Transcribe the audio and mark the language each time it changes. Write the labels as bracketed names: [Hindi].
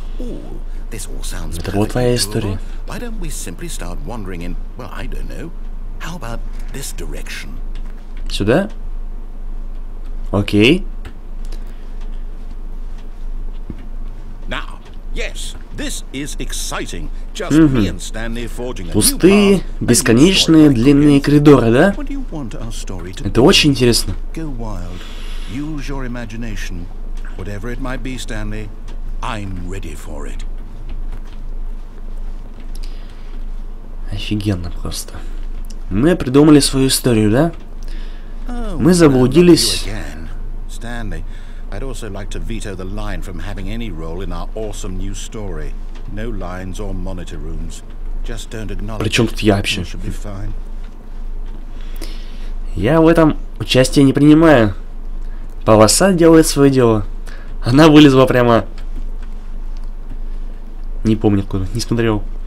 [English] Ooh, this all sounds perfectly doable. Why don't we simply start wandering in, well, I don't know. How about this direction? [Russian] Сюда? Окей. [English] Now, yes, this is exciting. Just me and Stanley forging a new path. [Russian] Пустые, бесконечные, длинные коридоры, да? Это очень интересно. [English] Go wild. Use your imagination. Whatever it might be, Stanley, I'm ready for it. [Russian] Офигенно просто. Мы придумали свою историю, да? Мы заблудились. [English] Stanley, I'd also like to veto the line from having any role in our awesome new story. No lines or monitor rooms. Just don't acknowledge. [Russian] Причем тут я вообще? Я в этом участие не принимаю. Полоса делает свое дело. Она вылезла прямо... Не помню откуда, не смотрел.